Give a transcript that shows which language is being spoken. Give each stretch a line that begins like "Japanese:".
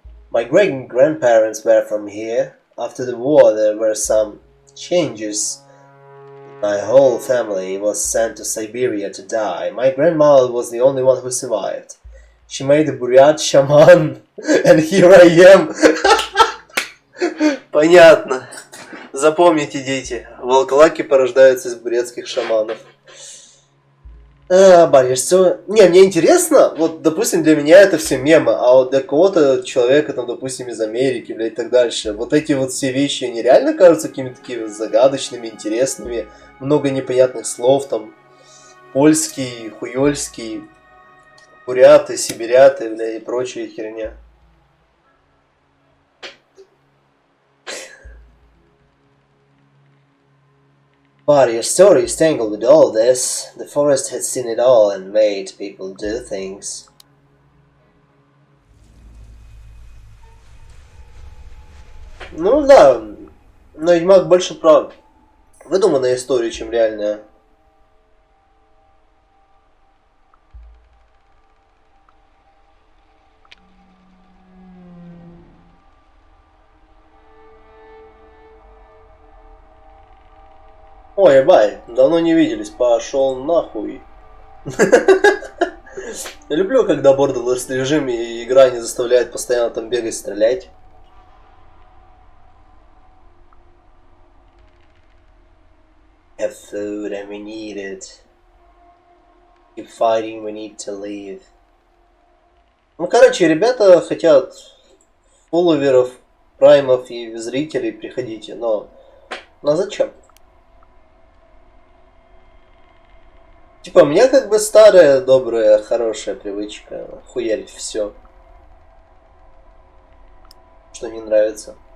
English: My great-grandparents were from here. After the war there were some changes. My whole family was sent to Siberia to die. My grandmother was the only one who survived. She made a Buryat shaman, and here I am.
Russian: Понятно. Запомните, дети, волколаки порождаются из бурятских шаманов. Бариш, все... Не, мне интересно, вот, допустим, для меня это все мемы, а вот для кого-то человека, там, допустим, из Америки, блядь, и так дальше, вот эти вот все вещи, они реально кажутся какими-то такими загадочными, интересными, много непонятных слов, там, польский, хуёльский, буряты, сибиряты, блядь, и прочая херня.
English: But your story is tangled with all this. The forest had seen it all and made people do things.
Russian: Ну да, но Ведьмак больше про выдуманная история, чем реальная. Ой, бай, давно не виделись, пошел нахуй. Я люблю, когда бордерлесс режим и игра не заставляет постоянно там бегать, стрелять.
English: Have food and we need it. Keep fighting, we need to leave.
Russian: Ну, короче, ребята хотят фолловеров, праймов и зрителей, приходите, но зачем? Типа, у меня как бы старая, добрая, хорошая привычка хуярить все, что не нравится.